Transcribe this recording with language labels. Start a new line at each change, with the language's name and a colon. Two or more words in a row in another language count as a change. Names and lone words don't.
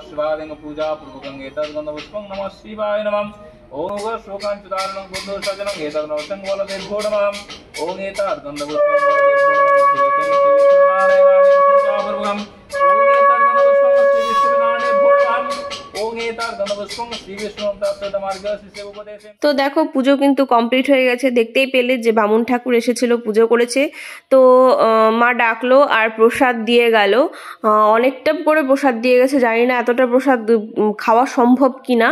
Sanskrit: शिवाय पूजा पूर्वकं एतद्गन्ध पुष्पं नमः शिवाय नमः ओम शोकांचुदारणं बुद्धो सजनं एतद्गन्ध संवलदेभ्यो नमः ओम एतद्गन्ध पुष्पं पूजा पूर्वकं ओम एतद्गन्ध पुष्पं श्री विष्णुनारायणेभ्यो नमः ओम
Bangla: তো দেখো পুজো কিন্তু কমপ্লিট হয়ে গেছে, দেখতেই পেলে যে বামুন ঠাকুর এসেছিল পুজো করেছে। তো মা ডাকলো আর প্রসাদ দিয়ে গেল, অনেকটা করে প্রসাদ দিয়ে গেছে, জানি না এতটা প্রসাদ খাওয়া সম্ভব কিনা।